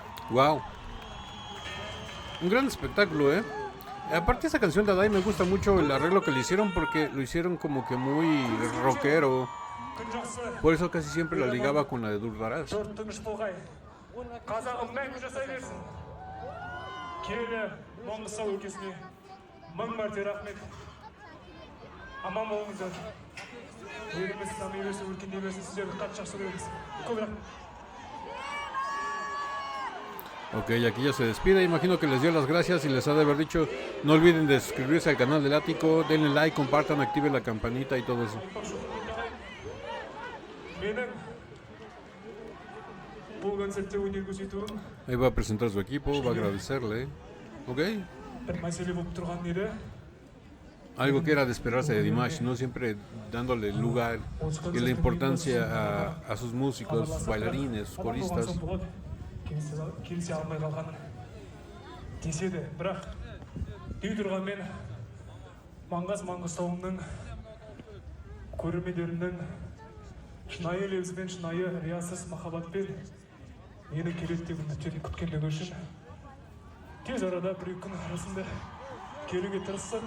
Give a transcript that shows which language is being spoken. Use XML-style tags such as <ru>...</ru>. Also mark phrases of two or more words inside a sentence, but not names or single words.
<es>Wow. Un gran espectáculo, ¿eh? Aparte esa canción de Adai me gusta mucho el arreglo que le hicieron porque lo hicieron como que muy rockero.</es> <kk>күн жақсы.</kk> <es>Por eso casi siempre la ligaba con la de Durdaraz.</es> <kk>Жұрт тыныш болғай. Қазағым мәңгі жасай берсін. Киелі Маңғыстау өлкесіне мың мәрте рахмет. Аман болыңыздар. Еліміз дами берсін, өркендей берсін. Сіздерді қатты жақсы көреміз. Көп рахмет.</kk> <es>Ok, aquí ya se despide. Imagino que les dio las gracias y les ha de haber dicho: no olviden de suscribirse al canal del Ático, denle like, compartan, activen la campanita y todo eso.</es> <kk>Менің бұл концертте өнер көрсетуім</kk> <es>Ahí va a presentar su equipo, va a agradecerle. Ok,</es> <kk>бір мәселе болып тұрған еді.</kk> <es>algo que era de esperarse de Dimash, ¿no? Siempre dándole lugar y la importancia a sus músicos, bailarines, coristas.</es> <kk>Келісе алмай қалғанын деседі, бірақ дей тұрғанмен Маңғаз Маңғыстауымның көрермендерінің шынайы лебізбен, шынайы риясыз махаббатпен мені келеді деп үміттеніп күткендігі үшін тез арада бір-екі күн арасында келуге тырыстық.</kk>